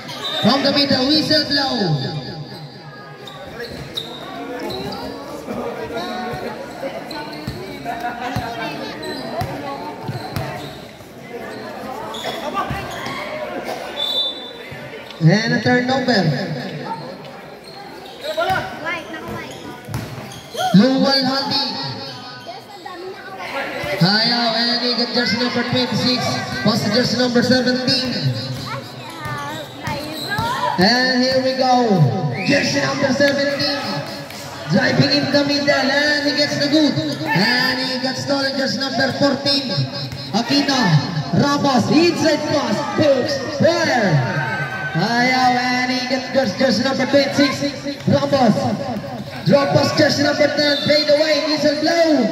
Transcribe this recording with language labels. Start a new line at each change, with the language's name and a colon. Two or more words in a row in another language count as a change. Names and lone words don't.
English: From the middle, whistle blow. And a turnover. Luwalhati.
Filipino: Ayaw,
English: and he got jersey number 26. Pass jersey number 17. And here we go, jersey number 17, driving in the middle, and he gets the good, and he got stolen, jersey number 14, Aquino, Ramos, inside pass, pokes, fire, ayaw, and he gets jersey number 26, Ramos, Drop pass, jersey number 10, fade away, whistle blow.